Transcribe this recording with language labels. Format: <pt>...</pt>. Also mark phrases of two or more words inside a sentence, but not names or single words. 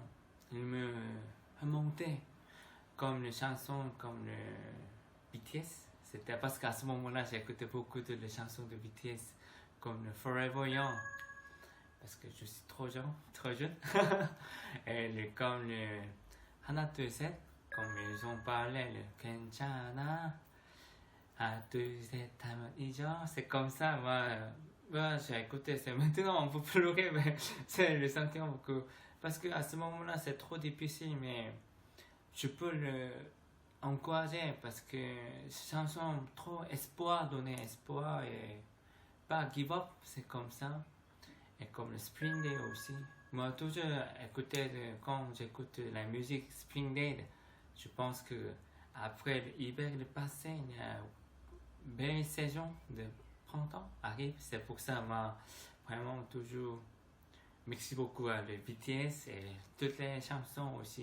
<fr>Ils me remontaient. Comme les chansons comme le BTS. C'était parce qu'à ce moment-là, j'ai écouté beaucoup de les chansons de BTS. Comme le Forever Young. Parce que je suis trop jeune. Et comme le</fr> <ko>하나 둘 셋.</ko> <fr>Comme ils ont parlé, le 괜찮아. Un, deux,</fr> <ko>셋, 하면 잊어.</ko> <fr>C'est comme ça, moi j'ai écouté. C'est maintenant on peut pleurer, mais c'est le sentiment beaucoup. Parce qu'à ce moment-là, c'est trop difficile, mais je peux le encourager parce que ces chansons trop espoir, donner espoir et pas</fr> <en>give up,</en> <fr>c'est comme ça. Et comme le Spring Day aussi. Moi, toujours écouter, quand j'écoute la musique Spring Day, je pense que après l'hiver passé, il y a une belle saison de printemps arrive. C'est pour ça, moi, vraiment toujours, merci beaucoup à le BTS et toutes les chansons aussi.</fr>